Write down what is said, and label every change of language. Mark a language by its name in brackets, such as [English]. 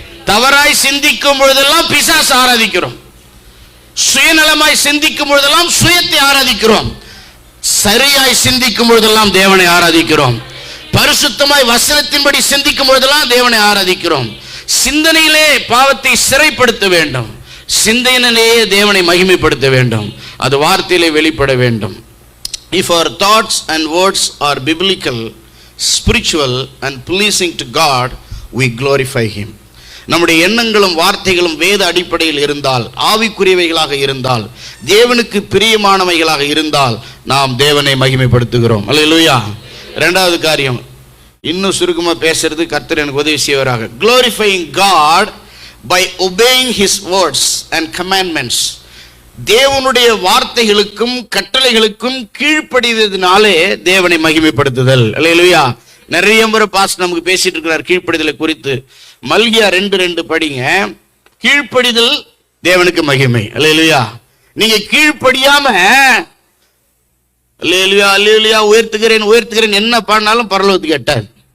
[Tamil] தவறாய் சிந்திக்கும் பொழுதெல்லாம் பிசாசு ஆராதிக்கிறோம், சுயநலமாய் சிந்திக்கும் பொழுதெல்லாம் சுயத்தை ஆராதிக்கிறோம், சரியாய் சிந்திக்கும் பொழுதெல்லாம் தேவனை ஆராதிக்கிறோம், பரிசுத்தமாய் வசனத்தின்படி சிந்திக்கும் பொழுதெல்லாம் தேவனை ஆராதிக்கிறோம். சிந்தனையிலே பாவத்தை சிறைப்படுத்த வேண்டும், சிந்தனையிலேயே தேவனை மகிமைப்படுத்த வேண்டும், அது வார்த்தையிலே வெளிப்பட வேண்டும். [English] If our thoughts and words are biblical, spiritual and pleasing to God, we glorify him. [Tamil] நம்முடைய எண்ணங்களும் வார்த்தைகளும் வேத அடிப்படையில் இருந்தால், ஆவிக்குரியவைகளாக இருந்தால், தேவனுக்கு பிரியமானவைகளாக இருந்தால் நாம் தேவனை மகிமைப்படுத்துகிறோம். அல்லேலூயா. இரண்டாவது காரியம், இன்னும் சுருக்கமா பேசுறது, கர்த்தர் எனக்கு உதவி செய்வாராக. [English] glorifying God by obeying his words and commandments. [Tamil] தேவனுடைய வார்த்தைகளுக்கும் கட்டளைகளுக்கும் கீழ்ப்படிவதனாலே தேவனை மகிமைப்படுத்துதல். அல்லேலூயா. நிறைய முறை பாஸ்டர் நமக்கு பேசிட்டு இருக்கிறார் கீழ்ப்படிதலை குறித்து. மல்கியா 2:2 படிங்க. கீழ்ப்படிதல் தேவனுக்கு மகிமை. அல்லேலூயா. நீங்க கீழ்ப்படியாம அல்லேலூயா அல்லேலூயா உயர்த்துகிறேன் உயர்த்துகிறேன் என்ன பாடினாலும் பரலோகத்துக்கு எட்டாது.